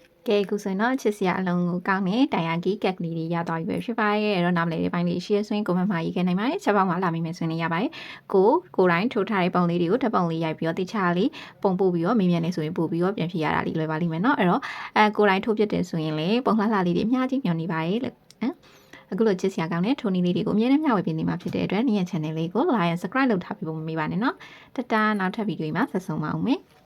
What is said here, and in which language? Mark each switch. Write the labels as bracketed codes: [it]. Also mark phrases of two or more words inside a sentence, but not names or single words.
[my] ကဲအခုဆိုရင်တော့ချစ်စရာအလုံးကိုကောင်းတဲ့တိုင်ယာဂီကက်ကလေးတွေရသွားပြီပဲဖြစ်ပါတယ်အဲ့တော့နားမလဲတဲ့ပိုင်းလေး share ဆွင်း comment မှာရေးခဲ့နိုင်ပါတယ်ချက်ပေါင်းမှာလာမိမယ်ဆိုရင်လည်းရပါတယ်ကိုတိုင်းထိုးထားတဲ့ပုံလေးတွေကိုဓာတ်ပုံလေးရိုက်ပြီးတော့တခြားလေးပုံပို့ပြီးတော့မေးမြန်းနေဆိုရင်ပို့ပြီးတော့ပြန်ဖြေရတာလေးလွယ်ပါလိမ့်မယ်เนาะအဲ့တော့ကိုတိုင်းထိုးပြတဲ့ဆိုရင်လည်းပုံလှလှလေးတွေအများကြီးညွန်နေပါတယ်လို့အခုလိုချစ်စရာကောင်းတဲ့ထိုးနည်းလေးတွေကိုအမြဲတမ်းမျှဝေပေးနေမှာဖြစ်တဲ့အတွက်နေ့ရက် channel လေးကို [en] like and subscribe [my] လုပ်ထားပြီးဖို့မမေ့ပါနဲ့เนาะတတနောက်ထပ်ဗီဒီယိုမှာဆက်ဆုံပါဦးမယ်